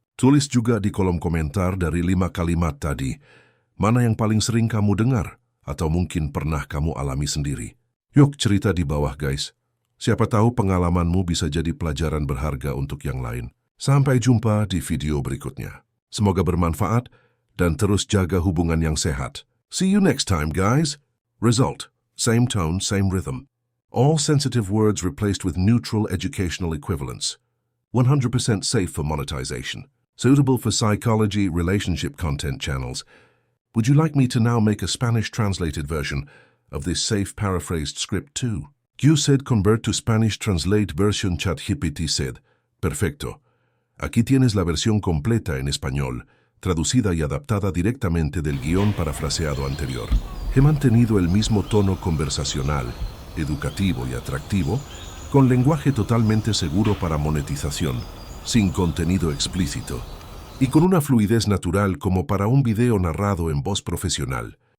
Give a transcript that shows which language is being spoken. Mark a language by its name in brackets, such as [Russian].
[Indonesian] Tulis juga di kolom komentar dari 5 kalimat tadi, mana yang paling sering kamu dengar, atau mungkin pernah kamu alami sendiri. Yuk cerita di bawah guys. Siapa tahu pengalamanmu bisa jadi pelajaran berharga untuk yang lain. Sampai jumpa di video berikutnya. Semoga bermanfaat dan terus jaga hubungan yang sehat. [English] See you next time guys. Result: same tone, same rhythm. All sensitive words replaced with neutral educational equivalents. 100% safe for monetization. Suitable for psychology, relationship content channels. Would you like me to now make a Spanish translated version of this safe paraphrased script too? You said convert to Spanish translate version ChatGPT said. [Spanish] Perfecto. Aquí tienes la versión completa en español, traducida y adaptada directamente del guión parafraseado anterior. He mantenido el mismo tono conversacional, educativo y atractivo, con lenguaje totalmente seguro para monetización, sin contenido explícito, y con una fluidez natural como para un video narrado en voz profesional.